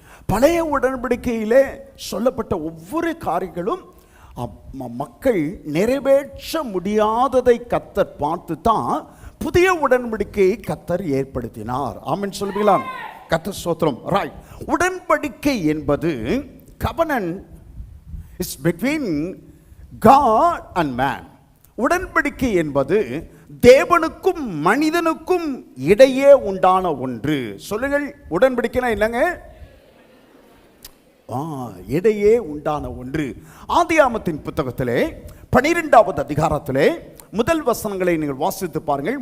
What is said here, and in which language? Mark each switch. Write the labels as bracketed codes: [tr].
[ta] பழைய உடன்படிக்கையிலே சொல்லப்பட்ட ஒவ்வொரு காரியங்களும் மக்கள் நிறைவேற்ற முடியாததை கர்த்தர் பார்த்து தான் புதிய உடன்படிக்கையை கர்த்தர் ஏற்படுத்தினார். ஆமென் சொல்வீங்களா? கர்த்தர் ஸ்தோத்திரம். ரைட். உடன்படிக்கை என்பது [en] covenant is between God and man. [ta] உடன்படிக்கை என்பது தேவனுக்கும் மனிதனுக்கும் இடையே உண்டான ஒன்று. சொல்லுங்கள், உடன்படிக்கைனா என்னங்க? இடையே உண்டான ஒன்று. ஆதியாகமத்தின் புத்தகத்திலே 12வது அதிகாரத்திலே முதல் வசனங்களை நீங்கள் வாசித்து பாருங்கள்.